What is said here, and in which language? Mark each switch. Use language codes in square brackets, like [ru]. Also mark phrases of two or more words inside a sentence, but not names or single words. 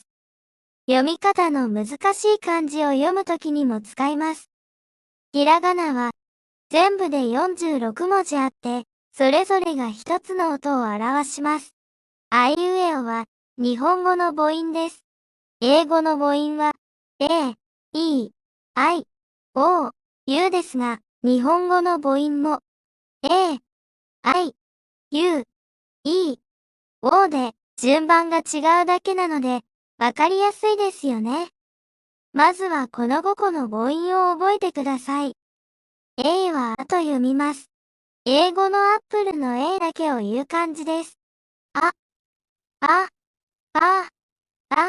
[ja] 読み方の難しい漢字を読むときにも使います。ひらがなは、全部で46文字あって、それぞれが一つの音を表します。あいうえおは、日本語の母音です。英語の母音は、A、E、I、O、U ですが、日本語の母音も、A、I、U、E、O で、順番が違うだけなので、わかりやすいですよね。まずはこの5個の母音を覚えてください。 A はあと読みます。英語のアップルの A だけを言う感じです。あ、あ、あ、あ。